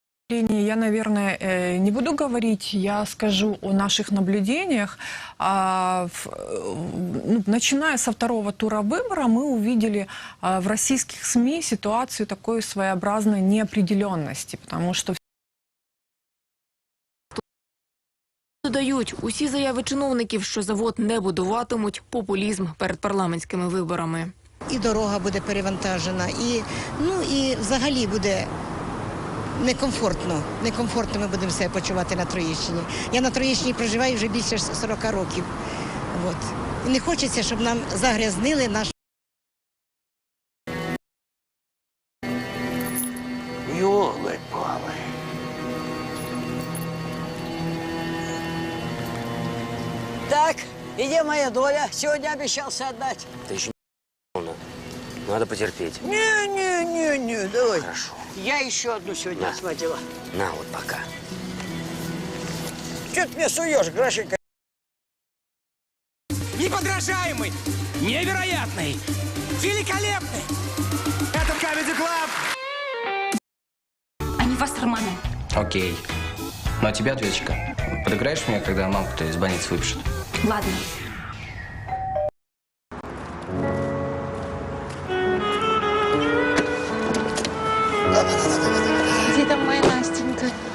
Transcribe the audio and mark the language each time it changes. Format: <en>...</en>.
<ru>Я, наверное, не буду говорить, я скажу о наших наблюдениях. Начиная со второго тура выбора, мы увидели в российских СМИ ситуацию такой своеобразной неопределенности, потому что</ru> <uk>додають, усі заяви чиновників, що завод не будуватимуть, популізм перед парламентськими виборами. І дорога буде перевантажена, і взагалі буде некомфортно. Некомфортно ми будемо себе почувати на Троєщині. Я на Троєщині проживаю вже більше 40 років. От. І не хочеться, щоб нам загрязнили наш...</uk> <ru>Ёлы-палы. Так, где моя доля? Сегодня обещался отдать. Это еще не надо потерпеть. Не, давай. Хорошо. Я еще одну сегодня отхватила. На, вот пока. Че ты мне суешь, Грашенька? Неподражаемый, невероятный, великолепный. Это Comedy Club. Они Вассерманы. Окей. Ну а тебе ответочка. Подыграешь мне, когда мамку-то из больницы выпишут? Ладно. Где там моя Настенька?</ru>